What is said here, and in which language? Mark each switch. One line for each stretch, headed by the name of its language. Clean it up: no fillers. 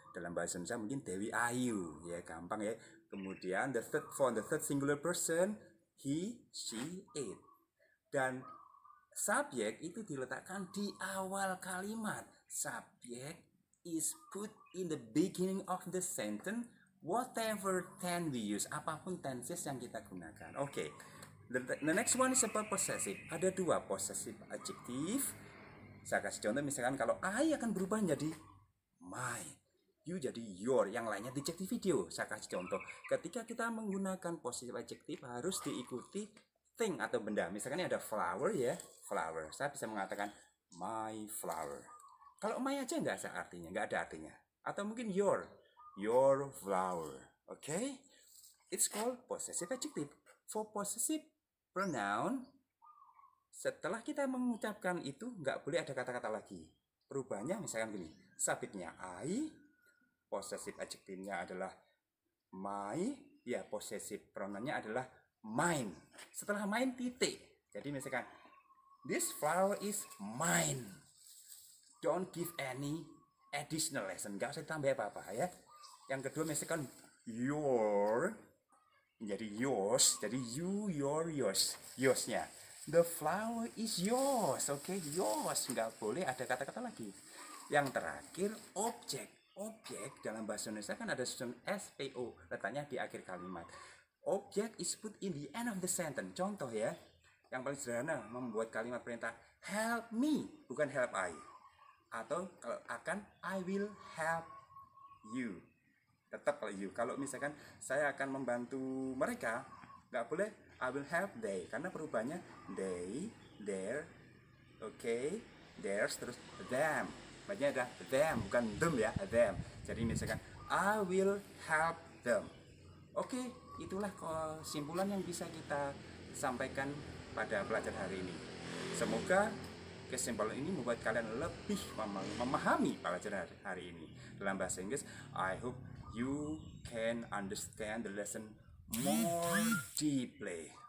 Indonesian: Dalam bahasa Indonesia mungkin Dewi Ayu, ya gampang ya.
English: Kemudian for the third singular person, he, she, it.
Indonesian: Dan subjek itu diletakkan di awal kalimat.
English: Subject is put in the beginning of the sentence, whatever tense we use,
Indonesian: apapun tenses yang kita gunakan.
English: Okay. The next one is about possessive.
Indonesian: Ada dua possessive adjective. Saya kasih contoh, misalkan kalau I akan berubah menjadi my, you jadi your, yang lainnya adjective video. Saya kasih contoh, ketika kita menggunakan possessive adjective harus diikuti thing atau benda. Misalkan ini ada flower ya, flower. Saya bisa mengatakan my flower. Kalau my aja nggak ada artinya, nggak ada artinya. Atau mungkin your flower. Okay?
English: It's called possessive adjective.
Indonesian: For possessive pronoun, setelah kita mengucapkan itu nggak boleh ada kata-kata lagi. Perubahannya misalkan gini, subjeknya I, possessive adjective-nya adalah my, ya possessive pronoun-nya adalah mine. Setelah mine titik. Jadi misalkan
English: this flower is mine. Don't give any additional lesson.
Indonesian: Nggak usah tambah apa-apa ya. Yang kedua misalkan your menjadi yours.
English: Jadi you, your, yours. Yours-nya. The flower is yours. Oke, yours.
Indonesian: Nggak boleh ada kata-kata lagi. Yang terakhir objek. Objek dalam bahasa Indonesia kan ada susun SPO. Letaknya di akhir kalimat.
English: Object is put in the end of the sentence.
Indonesian: Contoh ya, yang paling sederhana membuat kalimat perintah help me, bukan help I.
English: Atau kalau akan I will help you.
Indonesian: Tetap kalau you. Kalau misalkan saya akan membantu mereka, nggak boleh
English: I will help they,
Indonesian: karena perubahannya they, their, okay, theirs terus them. Maksudnya ada them, bukan them ya, them. Jadi misalkan I will help them. Oke, itulah kesimpulan yang bisa kita sampaikan pada pelajaran hari ini. Semoga kesimpulan ini membuat kalian lebih memahami pelajaran hari ini. Dalam bahasa Inggris,
English: I hope you can understand the lesson more deeply.